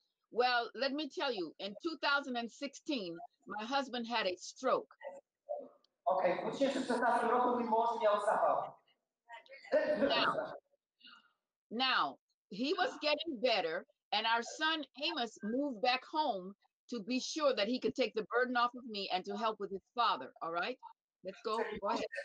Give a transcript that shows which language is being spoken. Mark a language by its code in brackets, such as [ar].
[en] Well, let me tell you, in 2016, my husband had a stroke. [pl] Okay, w 2016 roku mój mąż miał zawał. [en] Now, he was getting better, and our son Amos moved back home to be sure that he could take the burden off of me and to help with his father. All right? Let's go. Go ahead.